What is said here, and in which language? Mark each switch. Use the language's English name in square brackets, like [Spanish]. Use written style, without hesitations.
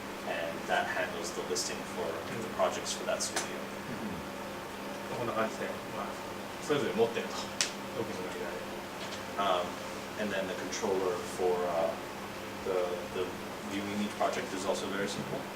[English] and that handles the listing for the projects for that studio. [Japanese] こんな感じで、それぞれ持ってると、独自の見られる。 [English] And then the controller for the viewing each project is also very simple.